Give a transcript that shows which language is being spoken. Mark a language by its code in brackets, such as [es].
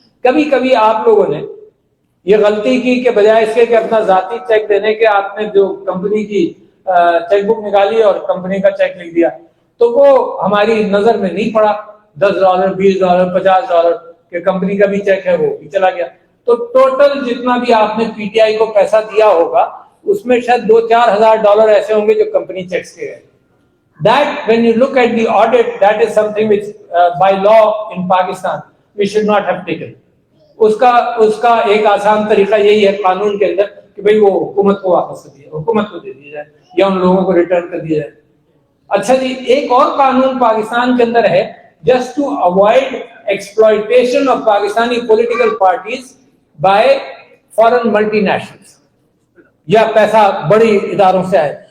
[ur] کبھی کبھی آپ لوگوں نے یہ غلطی کی کہ بجائے اس کے کہ اپنا ذاتی چیک دینے کے, آپ نے جو کمپنی کی چیک بک نکالی اور کمپنی کا چیک لکھ دیا, تو وہ ہماری نظر میں نہیں پڑا. $10, $20, $50 کہ کمپنی کا بھی چیک ہے وہ بھی چلا گیا. تو ٹوٹل جتنا بھی آپ نے PTI کو پیسہ دیا ہوگا اس میں شاید $2-4 ہزار ایسے ہوں گے جو کمپنی چیکس کے گئے. [en] That when you look at the audit, that is something which by law in Pakistan we should not have taken. [ur] اس کا ایک آسان طریقہ یہی ہے قانون کے اندر کہ بھئی وہ حکومت کو واپس کر دیا, حکومت کو دے دیا جائے یا ان لوگوں کو ریٹرن کر دیا جائے. اچھا جی, ایک اور قانون پاکستان کے اندر ہے [en] just to avoid exploitation of Pakistani political parties by foreign multinationals, [ur] یا پیسہ بڑی اداروں سے آئے.